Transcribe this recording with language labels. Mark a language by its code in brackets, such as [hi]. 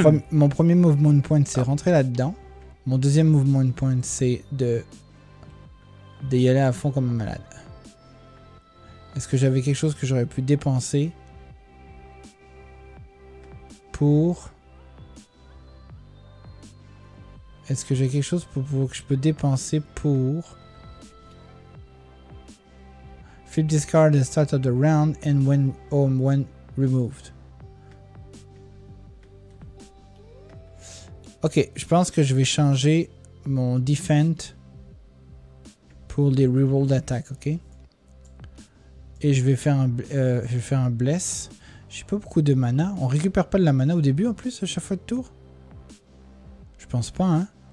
[fr] Mon premier mouvement de point, c'est rentrer là-dedans. Mon deuxième mouvement de point, c'est de y aller à fond comme un malade. Est-ce que j'avais quelque chose que j'aurais pu dépenser pour... Est-ce que j'ai quelque chose que je peux dépenser pour... [en] Flip this card at the start of the round and when removed. [fr] Ok, je pense que je vais changer mon defend pour les reroll d'attaque, ok? Et je vais faire un bless. J'ai pas beaucoup de mana. On récupère pas de la mana au début en plus à chaque fois de tour? Je pense pas, hein?